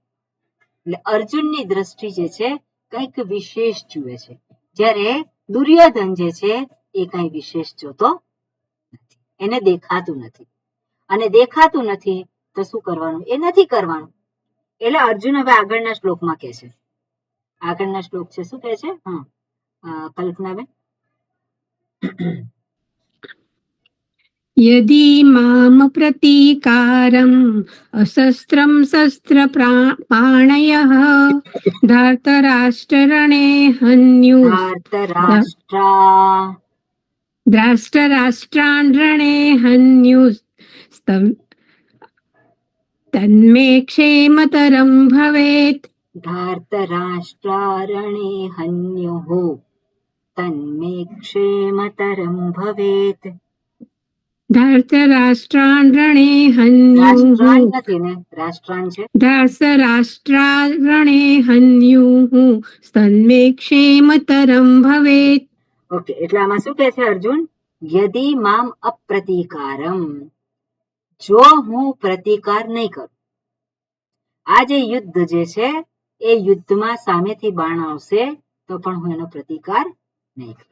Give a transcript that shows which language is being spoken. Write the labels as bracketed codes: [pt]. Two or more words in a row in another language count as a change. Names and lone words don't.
[gu] એટલે અર્જુનની દ્રષ્ટિ જે છે કંઈક વિશેષ જુએ છે, જ્યારે દુર્યોધન જે છે એ કઈ વિશેષ જોતો નથી. એને દેખાતું નથી, અને દેખાતું નથી તો શું કરવાનું? એ નથી કરવાનું. એટલે અર્જુન હવે આગળના શ્લોકમાં કે છે, આગળના શ્લોક છે શું કે છે? કલ્પનાબેન. [sa] यदि माम प्रतीकारम् अशस्त्रं शस्त्रपाणयः धार्तराष्ट्ररणे धार्तराष्ट्रान् रणे तन्मे क्षेमतरं भवेत्. धार्तराष्ट्रारणे हन्युः तन्मे क्षेमतरं भवेत्. धार्तराष्ट्रान् रणे हन्युः. [gu] નથી ને, રાષ્ટ્રાન છે. [sa] धार्तराष्ट्रारणे हन्युः तन्मे क्षेमतरं भवेत्. [gu] ઓકે, એટલે આમાં શું કહે છે અર્જુન? [sa] यदि माम् अप्रतिकारम्. [gu] જો હું પ્રતિકાર નહીં કરું, આ જે યુદ્ધ જે છે એ યુદ્ધમાં સામેથી બાણ આવશે તો પણ હું એનો પ્રતિકાર નહીં કરું.